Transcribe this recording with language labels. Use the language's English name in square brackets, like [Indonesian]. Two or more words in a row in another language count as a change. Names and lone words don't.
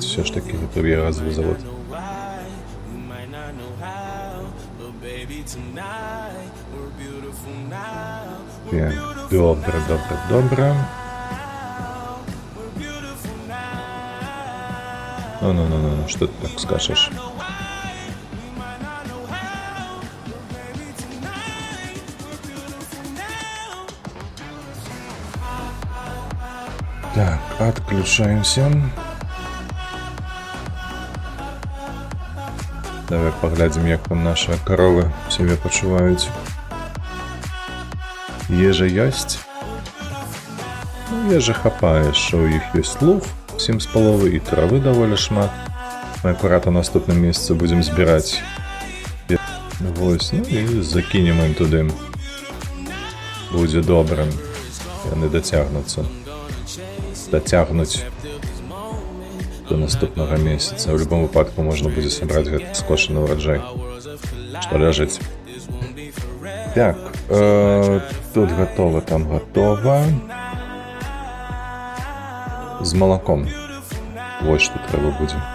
[Belarusian] Все ж такі гэта газовы завод. Так, добра. Ну, [Russian] что ты так скажешь? Так, отключаемся. Давай поглядим, як там наши коровы себе почуваюць. [Belarusian] Ежа ёсць? Ну, ежа хапае, што ў іх ёсць луг, 7,5 і травы даволі шмат. Мы акурат у наступным месяцы будзем збіраць. Вось, ну і закінем ім туды. Будзе добра. Яны дацягнуцца. Дацягнуць до наступнага месяца. [Russian] В любом [Belarusian] выпадку можна будзе сабраць гэты скошаны ўраджай, што ляжыць. [Russian] Так, тут готово, там готово. З молоком. [Belarusian] Вось што трэба будзе.